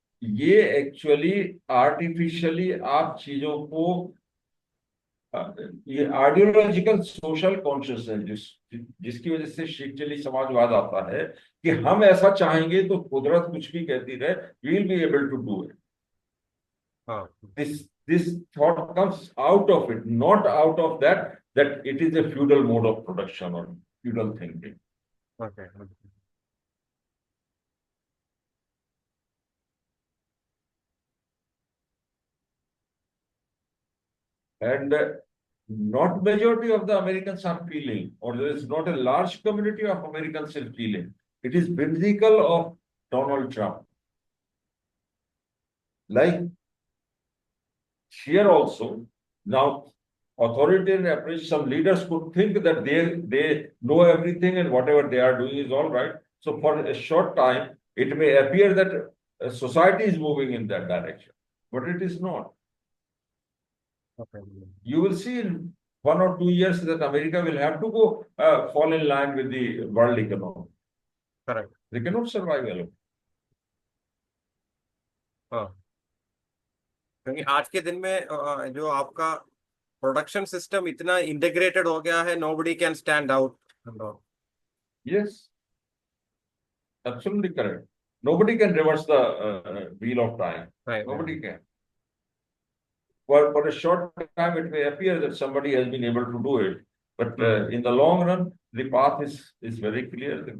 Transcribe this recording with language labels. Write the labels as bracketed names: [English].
[Hindi] ये actually artificially आप चीजों को, ये आइडियोलॉजिकल सोशल कॉन्शियसनेस जिसकी वजह से शिक्षली समाजवाद आता है कि हम ऐसा चाहेंगे तो कुदरत कुछ भी कहती रहे, [English] We will be able to do it. This thought comes out of it, not out of that it is a feudal mode of production or feudal thinking. Okay. And not majority of the Americans are feeling, or there is not a large community of Americans are feeling. It is whimsical of Donald Trump. Like here also, now authoritarian approach, some leaders could think that they know everything and whatever they are doing is all right. So for a short time, it may appear that society is moving in that direction, but it is not. Okay. You will see in 1 or 2 years that America will have to go fall in line with the world economy. Correct. They cannot survive alone. [Hindi] हाँ, क्योंकि आज के दिन में जो आपका production system इतना integrated हो गया है, [English] nobody can stand out. Yes, absolutely correct. Nobody can reverse the wheel of time. Right. Nobody can. for a short time, it may appear that somebody has been able to do it, but in the long run, the path is very clear.